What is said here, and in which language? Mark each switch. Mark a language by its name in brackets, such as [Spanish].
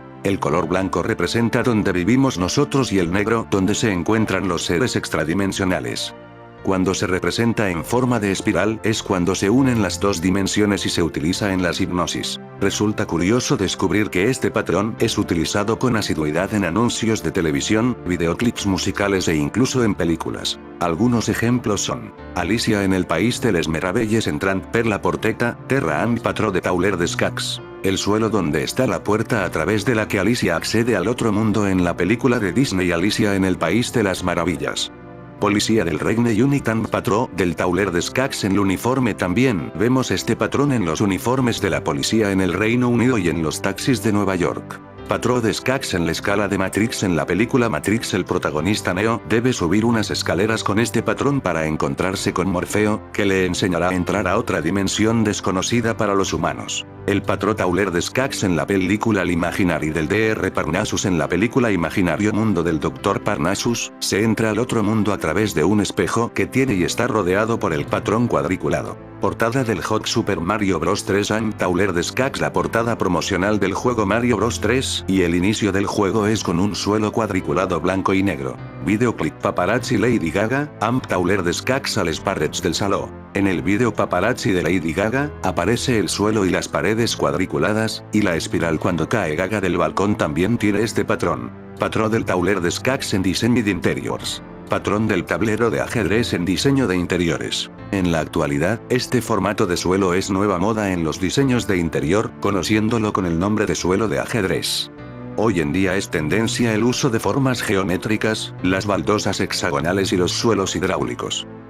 [Spanish] El color blanco representa donde vivimos nosotros y el negro donde se encuentran los seres extradimensionales. Cuando se representa en forma de espiral es cuando se unen las dos dimensiones y se utiliza en las hipnosis. Resulta curioso descubrir que este patrón es utilizado con asiduidad en anuncios de televisión, videoclips musicales e incluso en películas. Algunos ejemplos son: [Catalan] Alicia en el País de les Meravelles entrant per la porteta, terra amb patró de tauler d'escacs. [Spanish] El suelo donde está la puerta a través de la que Alicia accede al otro mundo en la película de Disney Alicia en el País de las Maravillas. [Catalan] Policía del Regne Unit amb patró del tauler d'escacs en el uniforme. [Spanish] También vemos este patrón en los uniformes de la policía en el Reino Unido y en los taxis de Nueva York. [Catalan] Patró d'escacs en la escala de Matrix. [Spanish] En la película Matrix el protagonista Neo debe subir unas escaleras con este patrón para encontrarse con Morfeo, que le enseñará a entrar a otra dimensión desconocida para los humanos. [Catalan] El patró tauler d'escacs en [Spanish] la película [Catalan] L'Imaginari del Dr. Parnassus. [Spanish] En la película Imaginario Mundo del Dr. Parnassus, se entra al otro mundo a través de un espejo que tiene y está rodeado por el patrón cuadriculado. [Catalan] Portada del Hot Super Mario Bros. 3 amb tauler d'escacs. [Spanish] La portada promocional del juego Mario Bros. 3 y el inicio del juego es con un suelo cuadriculado blanco y negro. [Catalan] Videoclip Paparazzi Lady Gaga, amb tauler d'escacs a les parets del saló. [Spanish] En el video Paparazzi de Lady Gaga, aparece el suelo y las paredes cuadriculadas, y la espiral cuando cae Gaga del balcón también tiene este patrón. [Catalan] Patrón del tauler d'escacs en disseny d'interiors. [Spanish] Patrón del tablero de ajedrez en diseño de interiores. En la actualidad, este formato de suelo es nueva moda en los diseños de interior, conociéndolo con el nombre de suelo de ajedrez. Hoy en día es tendencia el uso de formas geométricas, las baldosas hexagonales y los suelos hidráulicos.